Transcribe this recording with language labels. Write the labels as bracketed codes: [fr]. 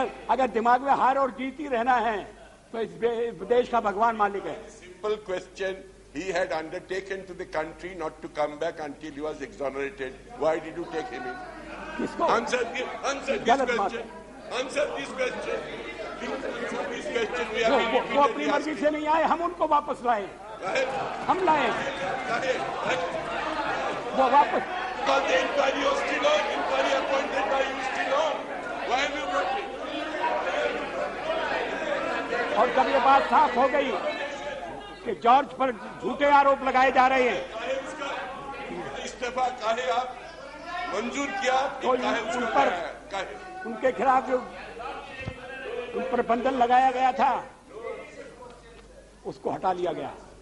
[hi] अगर दिमाग में हार और जीत ही रहना है तो इस देश का भगवान मालिक है। [en] Simple question, he had undertaken to the country not to come back until he was exonerated. Why did you take him in? [hi] किसको? [en] Answer this question. Answer this question. This question we have been [hi] वो अपनी मर्जी से नहीं आए, हम उनको वापस लाए। हम लाए वो वापस। [en] Because the inquiry was still on. Inquiry appointed by you still on. Why have you brought him? [hi] और जब ये बात साफ हो गई कि जॉर्ज पर झूठे आरोप लगाए जा रहे हैं, इस्तीफा काहे आप मंजूर किया? तो उन पर उनके खिलाफ जो उन पर बंधन लगाया गया था उसको हटा लिया गया।